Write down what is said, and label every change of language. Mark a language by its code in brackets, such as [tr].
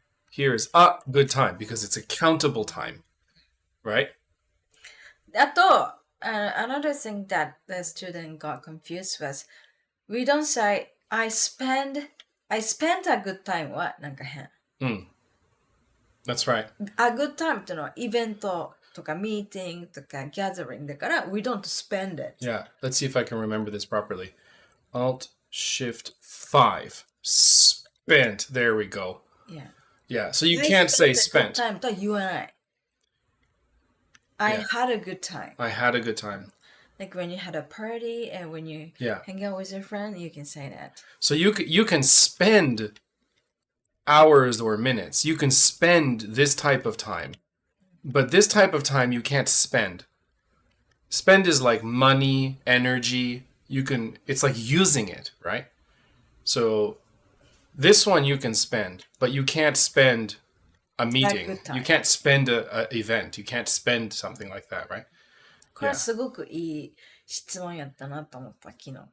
[en] Here's a good time because it's a countable time, right? [ja] あと、 [en] another thing that the student got confused was, we don't say, I spent a good time [ja] はなんか変。 [en] That's right. [ja] A good time ってのはイベントとかミーティングとか gathering だから [en] we don't spend it. Yeah. Let's see if I can remember this properly. Alt Shift 5. Spent. There we go. Yeah. Yeah. So you can't say spent. [ja] Time とは言わない。 [en] I Yeah. had a good time. I had a good time. Like when you had a party and when you Yeah. hang out with your friend, you can say that. So you can spend hours or minutes. You can spend this type of time. But this type of time you can't spend. Spend is like money, energy. It's like using it, right? So this one you can spend, but you can't spend a meeting. good time. You can't spend a event. You can't spend something like that, right? [ja] これはすごくいい質問やったなと思った昨日。